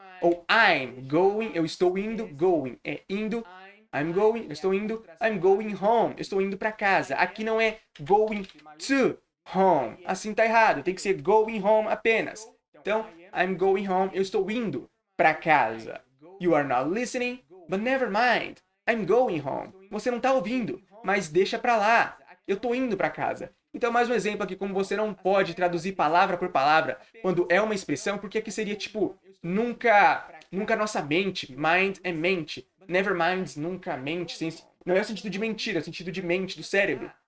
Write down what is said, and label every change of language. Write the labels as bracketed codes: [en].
[pt] Ou I'm going, eu estou indo. Going é indo. I'm going, eu estou indo. [en] I'm going home, [pt] eu estou indo para casa. Aqui não é going to home. Assim tá errado. Tem que ser going home apenas. Então, [en] I'm going home, [pt] eu estou indo para casa. [en] You are not listening, but never mind. I'm going home. [pt] Você não está ouvindo, mas deixa pra lá. Eu estou indo para casa. Então, mais um exemplo aqui, como você não pode traduzir palavra por palavra quando é uma expressão, porque aqui seria tipo, nunca nossa mente, mind é mente. Never mind, nunca mente. Não é o sentido de mentira, é o sentido de mente, do cérebro.